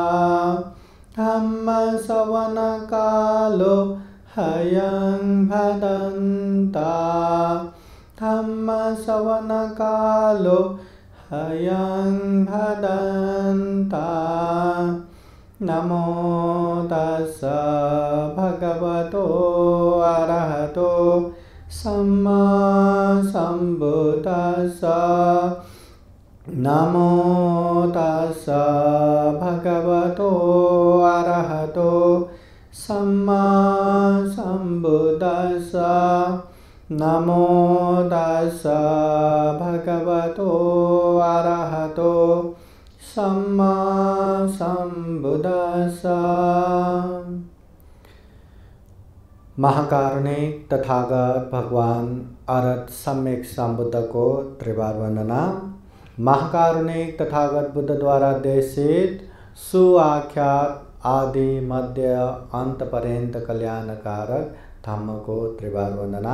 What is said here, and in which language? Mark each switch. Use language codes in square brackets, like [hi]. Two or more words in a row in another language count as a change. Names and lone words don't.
[pi] धम्मश्रवणकालो ह्ययं भदन्ता धम्मश्रवणकालो ह्ययं भदन्ता। नमो तस्स भगवतो अरहतो सम्मा सम्बुद्दस्स नमो तस्स भगवतो अरहतो सम्मा सम्बुद्दस्स नमो तस्स भगवतो अरहतो सम्मा सम्बुद्दस्स। [hi] महाकारुणिक तथागत भगवान अरहत सम्यक संबुद्ध को त्रिवार वंदना। महाकारुणिक तथागत बुद्ध द्वारा देशित सुआख्यात आदि मध्य अंत पर्यंत कल्याणकारक धम्म को त्रिवार वंदना।